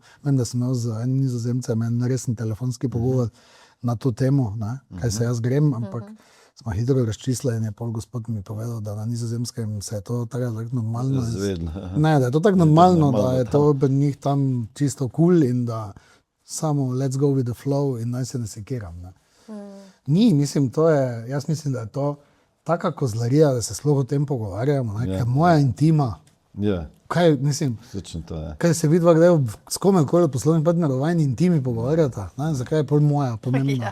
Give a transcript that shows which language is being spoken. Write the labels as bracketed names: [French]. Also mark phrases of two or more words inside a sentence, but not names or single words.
[Slovenian] Vem, da sem imel z enim Nizozemcem en resen telefonski pogovor na to temo, ne, kaj se jaz grem, ampak smo hitro razčistili in je pol gospod mi povedal, da na Nizozemskem se je to tako normalno. Zvedno. Ne, da je to tako normalno, normalno da je to pri njih tam čisto kul in da samo [English] let's go with the flow [Slovenian] in naj se ne sekiram. Ne. Ni, mislim, to je, jaz mislim, da je to taka kozlarija, da se sploh o tem pogovarjamo, ne, ker moja intima, Ja, kaj mislim, točno to je. kaj se vidva kdaj s kome koli poslovnim partnerjem v vajni intimi pogovarjata, ne, zakaj je pol moja pomembna.